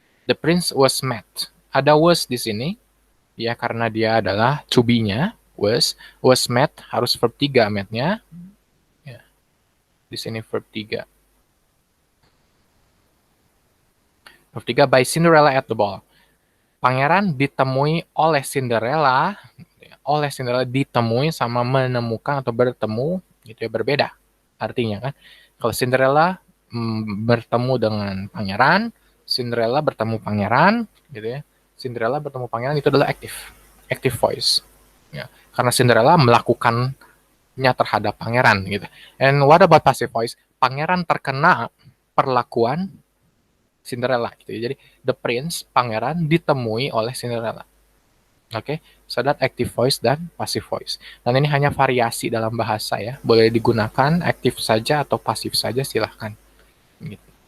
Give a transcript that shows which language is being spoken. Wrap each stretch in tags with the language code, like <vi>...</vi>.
<id>The prince was met. Ada was di sini, ya karena dia adalah to be-nya, was met, harus verb 3 met-nya. Ya. Di sini verb 3.</id> <en>Verb 3 by Cinderella at the ball.</en> <id>Pangeran ditemui oleh Cinderella ditemui sama menemukan atau bertemu, gitu ya, berbeda artinya kan. Kalau Cinderella bertemu dengan pangeran, Cinderella bertemu pangeran, gitu ya. Cinderella bertemu pangeran itu adalah active voice. Ya, karena Cinderella melakukannya terhadap pangeran, gitu. And what about passive voice? Pangeran terkena perlakuan Cinderella, gitu ya. Jadi the prince, pangeran ditemui oleh Cinderella.</id> <en>Oke, so that active voice dan passive voice.</en> <id>Dan ini hanya variasi dalam bahasa ya. Boleh digunakan aktif saja atau pasif saja, silahkan. Gitu.</id>